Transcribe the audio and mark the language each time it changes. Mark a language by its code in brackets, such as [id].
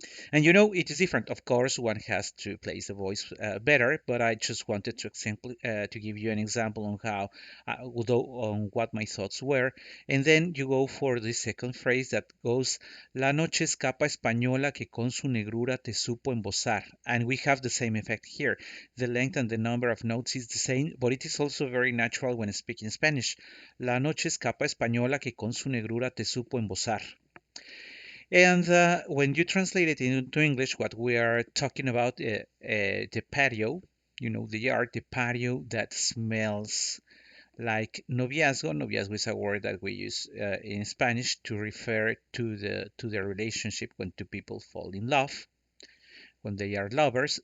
[en] And it is different. Of course, one has to place the voice better, but I just wanted to give you an example on how, although on what my thoughts were. And then you go for the second phrase that goes, [es] La noche escapa española que con su negrura te supo embosar. [en] And we have the same effect here. The length and the number of notes is the same, but it is also very natural when speaking Spanish. [es] La noche escapa española que con su negrura te supo embosar. [en] And when you translate it into English, what we are talking about, the patio, the yard, the patio that smells like noviazgo. Noviazgo is a word that we use in Spanish to refer to the relationship when two people fall in love, when they are lovers.